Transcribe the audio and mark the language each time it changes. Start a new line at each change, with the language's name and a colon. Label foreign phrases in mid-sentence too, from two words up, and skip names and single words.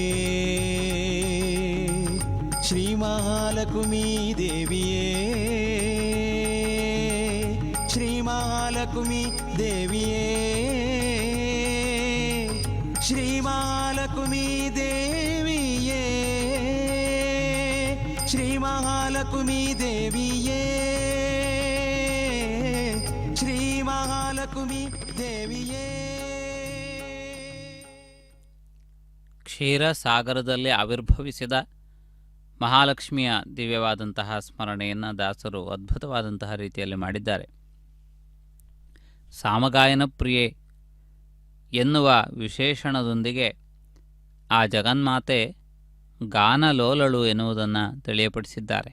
Kannada: ಶ್ರೀ ಮಹಾಲಕ್ಷ್ಮೀ ದೇವಿಯೇ ಶ್ರೀ ಮಹಾಲಕ್ಷ್ಮೀ ದೇವಿಯೇ ಶ್ರೀ ಮಹಾಲಕ್ಷ್ಮೀ ದೇವಿಯೇ ಶ್ರೀ ಮಹಾಲಕ್ಷ್ಮೀ ದೇವಿಯೇ ಶ್ರೀ ಮಹಾಲಕ್ಷ್ಮೀ ದೇವಿಯೇ. ಕ್ಷೀರಸಾಗರದಲ್ಲಿ ಆವಿರ್ಭವಿಸಿದ ಮಹಾಲಕ್ಷ್ಮಿಯ ದಿವ್ಯವಾದಂತಹ ಸ್ಮರಣೆಯನ್ನು ದಾಸರು ಅದ್ಭುತವಾದಂತಹ ರೀತಿಯಲ್ಲಿ ಮಾಡಿದ್ದಾರೆ. ಸಾಮಗಾಯನ ಪ್ರಿಯೆ ಎನ್ನುವ ವಿಶೇಷಣದೊಂದಿಗೆ ಆ ಜಗನ್ಮಾತೆ ಗಾನಲೋಲಳು ಎನ್ನುವುದನ್ನು ತಿಳಿಯಪಡಿಸಿದ್ದಾರೆ.